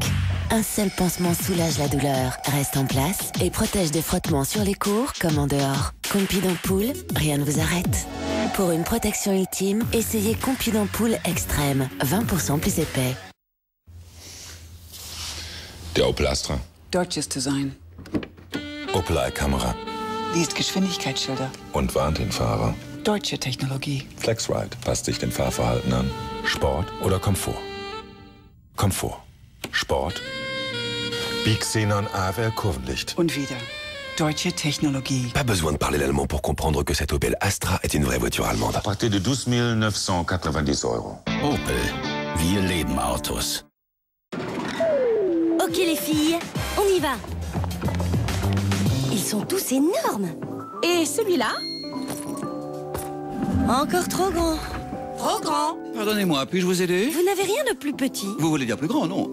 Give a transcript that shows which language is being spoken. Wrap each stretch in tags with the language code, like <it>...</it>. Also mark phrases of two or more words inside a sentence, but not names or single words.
<fr>Un seul pansement soulage la douleur, reste en place et protège des frottements sur les cours comme en dehors. Compi d'ampoule, rien ne vous arrête. Pour une protection ultime, essayez Compi d'ampoule extrême, 20% plus épais.</fr> <de>Der Opel Astra. Deutsches Design. Opel Kamera. Liest Geschwindigkeitsschilder. Und warnt den Fahrer. Deutsche Technologie. FlexRide passt sich dem Fahrverhalten an. Sport oder Komfort? Komfort. Sport. Bixenon AFL Kurvenlicht. Und wieder. Deutsche Technologie.</de> <fr>Pas besoin de parler l'allemand pour comprendre que cette Opel Astra est une vraie voiture allemande. À partir de 12 990 €.</fr> <de>Opel. Wir leben Autos.</de> <fr>Ok les filles, on y va. Ils sont tous énormes. Et celui-là? Encore trop grand. Trop grand. Pardonnez-moi, puis-je vous aider? Vous n'avez rien de plus petit. Vous voulez dire plus grand, non?</fr>